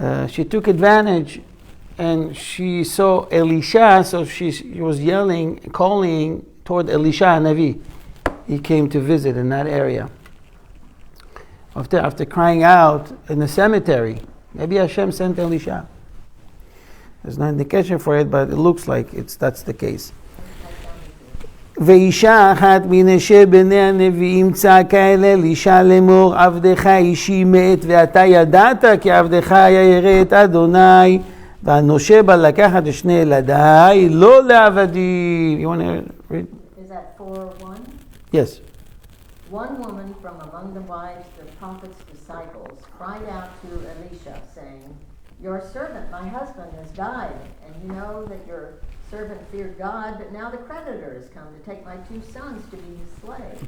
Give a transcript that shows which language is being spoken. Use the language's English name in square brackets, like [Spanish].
[English] She took advantage. And she saw Elisha, so she was yelling, calling toward Elisha Navi. He came to visit in that area. After crying out in the cemetery, maybe Hashem sent Elisha. There's no indication for it, but it looks like that's the case. [Hebrew] ואישה אחת מנשי בני הנביאים צעקה אל אלישע לאמור, עבדך אישי מת, ואתה ידעת כי עבדך היה ירא את אדוני, והנושה בא לקחת את שני ילדיי, לא לעבדים. [English] You want to read? Is that 4:1? Yes. One woman from among the wives of the prophet's disciples cried out to Elisha, saying, Your servant, my husband, has died, and you know that your servant feared God, but now the creditor has come to take my 2 sons to be his slave.